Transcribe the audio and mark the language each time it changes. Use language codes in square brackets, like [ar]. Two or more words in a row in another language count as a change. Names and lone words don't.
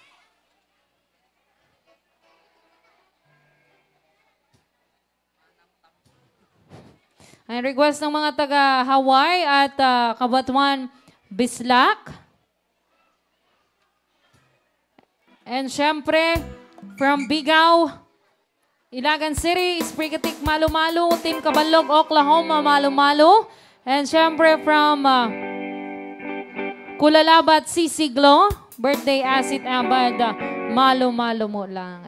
[tl] Ang request ng mga taga-Hawaii at Kabatuan, Bislak. And syempre, from Bigaw, Ilagan City, Sprigatik, Malu-Malu, Team Kabalog, Oklahoma, Malu-Malu. And syempre from Kulalabat, Sisiglo, birthday Asit Abad, Malu-Malu mo lang.